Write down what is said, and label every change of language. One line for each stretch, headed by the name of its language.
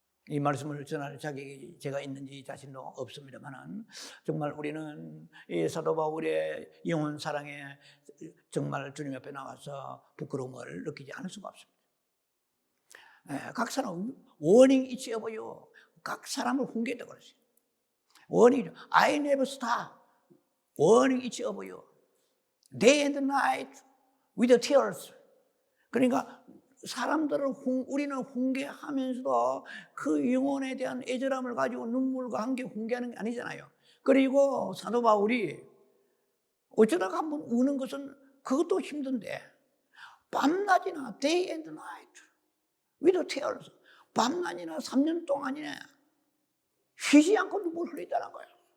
Korean: 이 말씀을 전할 자격이 제가 있는지 자신도 없습니다만은 정말 우리는 이 사도 바울의 영혼 사랑에 정말 주님 앞에 나와서 부끄러움을 느끼지 않을 수가 없습니다. 각 사람
English: warning each of you,
Korean: 각 사람을 훈계했다고 그랬어요.
English: warning, I never stop warning each of you, day and night with tears.
Korean: 그러니까 사람들을 우리는 훈계하면서도 그 영혼에 대한 애절함을 가지고 눈물과 함께 훈계하는 게 아니잖아요. 그리고 사도 바울이 어쩌다가 한번 우는 것은 그것도 힘든데 밤낮이나
English: day and night with tears,
Korean: 밤낮이나 3년 동안이나 쉬지 않고 눈물을 흘리다는 거예요.